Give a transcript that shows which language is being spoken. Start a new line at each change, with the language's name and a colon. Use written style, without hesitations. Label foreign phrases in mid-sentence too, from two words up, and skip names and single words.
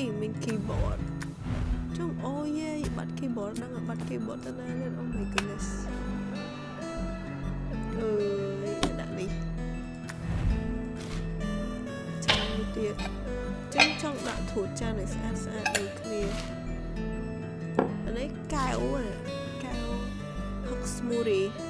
Khmer: មាន keyboard ចុងអូយេបាត់ keyboard ដឹងបាត់ keyboard ទៅណានេះ
English: oh my goodness
Khmer: ដាក់នេះចាំទៅទៀតចឹងចង់ដាក់ធូតចានឲ្យស្អាតដូចគ្នាអានេះកែវហឹក smoothie